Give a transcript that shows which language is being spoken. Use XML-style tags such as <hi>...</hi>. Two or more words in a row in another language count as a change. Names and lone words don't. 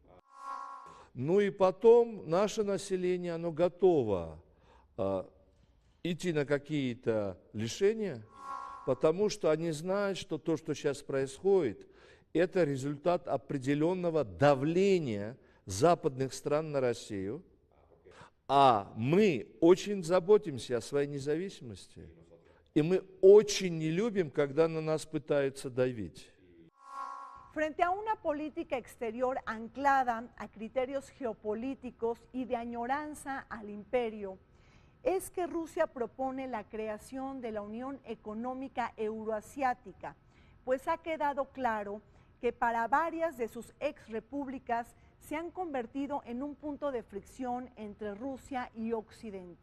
<ru>Ну и потом наше население, оно готово идти на какие-то лишения, потому что они знают, что то, что сейчас происходит, это результат определенного давления западных стран на Россию. А мы очень заботимся о своей независимости. И мы очень не любим, когда на нас пытаются давить.</ru> <es>Frente a una política exterior anclada a criterios geopolíticos y de añoranza al imperio, es que Rusia propone la creación de la Unión Económica Euroasiática, pues ha quedado claro que para varias de sus ex repúblicas se han convertido en un punto de fricción entre Rusia y Occidente.</es>